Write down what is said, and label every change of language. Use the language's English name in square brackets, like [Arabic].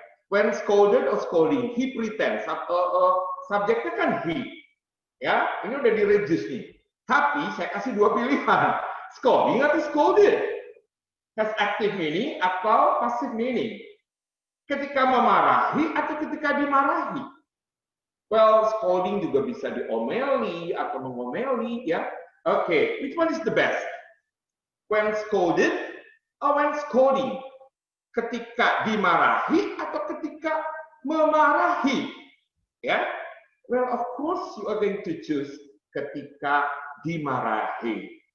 [English] When scolded or scolding, he pretends. [Indonesian] Subjeknya kan he. Ya, ini udah di reduce nih. Tapi saya kasih 2 pilihan. Scolding atau scolded. [English] Has active meaning [Indonesian] atau [English] passive meaning. [Indonesian] Ketika memarahi atau ketika dimarahi. Well, scolding juga bisa diomeli atau mengomeli ya. [English] Okay, which one is the best? When scolded or when scolding? [Indonesian] Ketika dimarahi atau ketika memarahi? Ya. [English] Well, of course you are going to choose [Indonesian] ketika dimarahi.